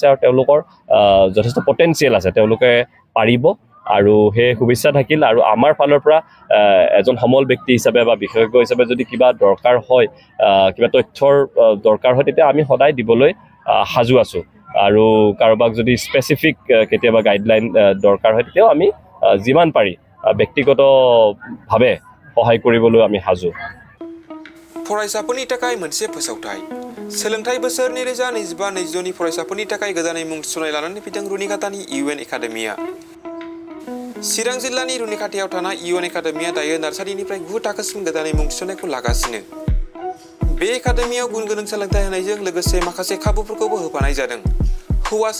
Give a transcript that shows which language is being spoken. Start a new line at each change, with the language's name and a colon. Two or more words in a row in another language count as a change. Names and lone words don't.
Assamese: আৰু তেওঁলোকৰ যথেষ্ট পটেঞ্চিয়েল আছে তেওঁলোকে পাৰিব আৰু সেই শুভেচ্ছা থাকিল আৰু আমাৰ ফালৰ পৰা এজন সমল ব্যক্তি হিচাপে বা বিশেষজ্ঞ হিচাপে যদি কিবা দৰকাৰ হয় কিবা তথ্যৰ দৰকাৰ হয় তেতিয়া আমি সদায় দিবলৈ সাজু আছোঁ আৰু কাৰোবাক যদি স্পেচিফিক কেতিয়াবা গাইডলাইন দৰকাৰ হয় তেতিয়াও আমি যিমান পাৰি ব্যক্তিগতভাৱে সহায় কৰিবলৈ আমি সাজু
Bodo: फरायसाफोरनि थाखाय मोनसे फोसावथाय सोलोंथाइ बोसोर 2025-2026 नि फरायसाफोरनि थाखाय गोदानै मुं थिसननाय लानानै फैदों रुनिखातानि UN एकाडेमिया चिरां जिल्लानि रुनिखातायाव थानाय UN एकाडेमिया दायो नार्सारिनिफ्राय 9 थाखोसिम गोदानै मुं थिसननायखौ लागासिनो बे एकाडेमियाव गुन गोनां सोलोंथाइ होनायजों लोगोसे माखासे खाबुफोरखौबो होफानाय जादों हौवासा